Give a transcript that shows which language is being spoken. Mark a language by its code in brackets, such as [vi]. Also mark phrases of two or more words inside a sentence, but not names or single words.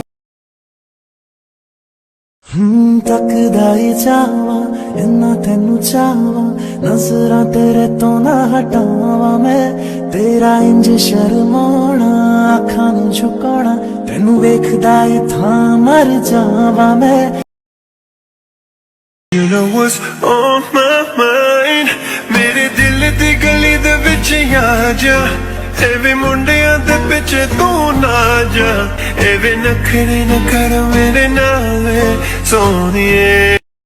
[pa] ਤੱਕਦਾ ਹੀ ਚਾਹਵਾਂ ਇੰਨਾ ਤੈਨੂੰ ਚਾਹਵਾਂ ਨਜ਼ਰਾਂ ਤੇਰੇ ਤੋਂ ਨਾ ਹਟਾਵਾਂ ਮੈਂ ਤੇਰਾ ਇੰਜ ਸ਼ਰਮਾਉਣਾ ਅੱਖਾਂ ਨੂੰ ਝੁਕਾਉਣਾ ਤੈਨੂੰ ਵੇਖਦਾ ਹੀ ਥਾਂ ਮਰ ਜਾਵਾਂ ਮੈਂ [en] You know what's on my mind [pa] ਮੇਰੇ ਦਿਲ ਦੀ ਗਲੀ ਦੇ ਵਿੱਚ ਆ ਜਾ ਐਵੇਂ ਮੁੰਡਿਆਂ ਦੇ ਪਿੱਛੇ ਤੂੰ ਨਾ ਜਾ ਐਵੇਂ ਨਖ਼ਰੇ ਨਾ ਕਰ ਮੇਰੇ ਨਾਲ ਸੋਹਣੀਏ